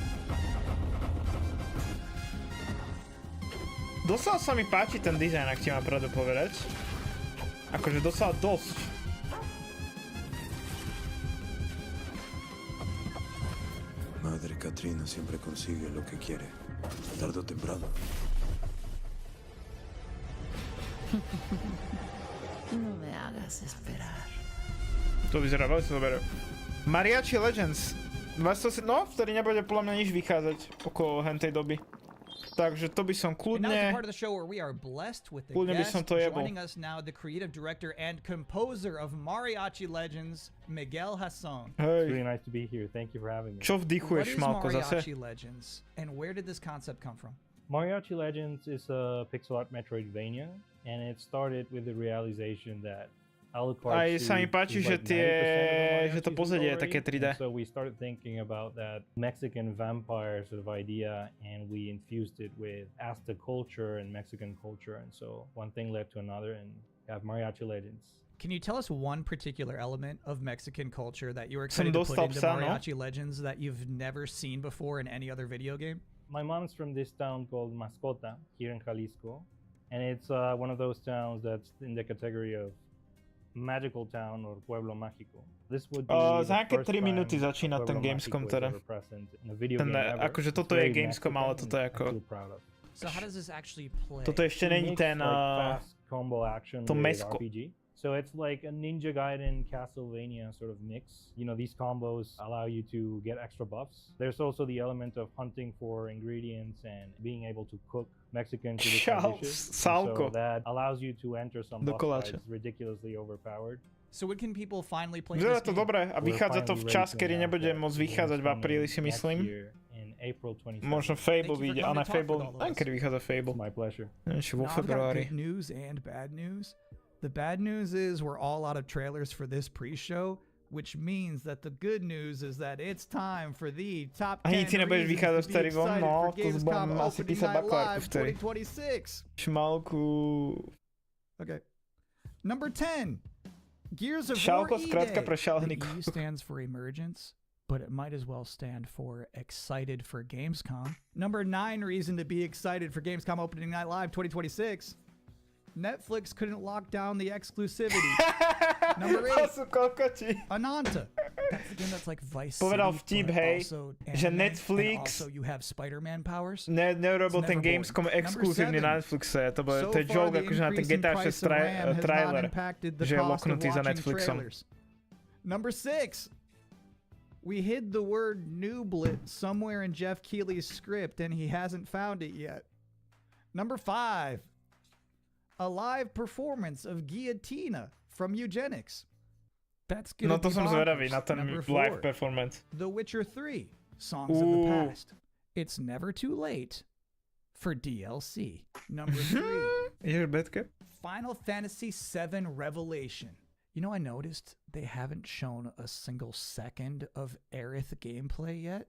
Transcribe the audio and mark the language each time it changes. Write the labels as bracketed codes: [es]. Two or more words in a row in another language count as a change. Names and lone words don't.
[sk] Dosal sa mi páči ten dizajn, ak ti mám pravdu povedať. Akože dosal dosť. [es] Madre Katrina siempre consigue lo que quiere, tarde o temprano. No me hagas esperar. [sk] To vyzerá veľmi dobre. Mariachi Legends. No, vtedy nebude podľa mňa nič vychádzať okolo hentej doby. Takže to by som kľudne... Kľudne by som to jebol. [en] Joining us now, the creative director and composer of Mariachi Legends, Miguel Hasson. [sk] Hej. [en] It's really nice to be here. Thank you for having me. [sk] Čo vdychuješ, Malko, zase? [en] What is Mariachi Legends, and where did this concept come from? Mariachi Legends is a pixel art Metroidvania, and it started with the realization that [sk] Aj sa mi páči, že to pozadie je také 3D. [en] So we started thinking about that Mexican vampire sort of idea, and we infused it with Aztec culture and Mexican culture, and so one thing led to another, and we have Mariachi Legends. Can you tell us one particular element of Mexican culture that you were excited to put into Mariachi Legends that you've never seen before in any other video game? My mom's from this town called Mascota here in Jalisco, and it's one of those towns that's in the category of magical town or [es] pueblo mágico. [en] This would be [sk] za nejaké 3 minúty začína ten Gamescom teda. Akože toto je Gamescom, ale toto je ako... [en] So how does this actually play? [sk] Toto ešte není ten... to mesko. [en] So it's like a Ninja Gaiden Castlevania sort of mix. You know, these combos allow you to get extra buffs. There's also the element of hunting for ingredients and being able to cook Mexican traditional dishes. So that allows you to enter some boss fights ridiculously overpowered. So when can people finally play this game? [sk] To dobré a vychádza to v čas, kedy nebude môcť vychádzať v apríli, si myslím. Možno Fable vyjde, ale Fable, neviem, kedy vychádza Fable. [en] My pleasure. [sk] Ešte vo februári. [en] Good news and bad news. The bad news is we're all out of trailers for this pre-show, which means that the good news is that it's time for the top 10 reasons to be excited for Gamescom Opening Night Live 2026. [sk] Šmalku. [en] Okay. Number 10. Gears of War E-Day. The E stands for emergence, but it might as well stand for excited for Gamescom. Number 9 reason to be excited for Gamescom Opening Night Live 2026. Netflix couldn't lock down the exclusivity. Number 8. Ananta. That's the game that's like Vice City. [sk] Povedal vtip, hej, že Netflix nerobil ten Gamescom exkluzívny na Netflixe. To je joke akože na ten GTA 6 trailer, že je loknutý za Netflixom. [en] Number 6. We hid the word nooblet somewhere in Jeff Keighley's script and he hasn't found it yet. Number 5. A live performance of Guillotina from Eugenics. That's gonna [sk] to som zvedavý na ten [en] live performance. The Witcher 3, Songs of the Past. It's never too late for DLC. Number 3. Final Fantasy VII Revelation. You know, I noticed they haven't shown a single second of Aerith gameplay yet.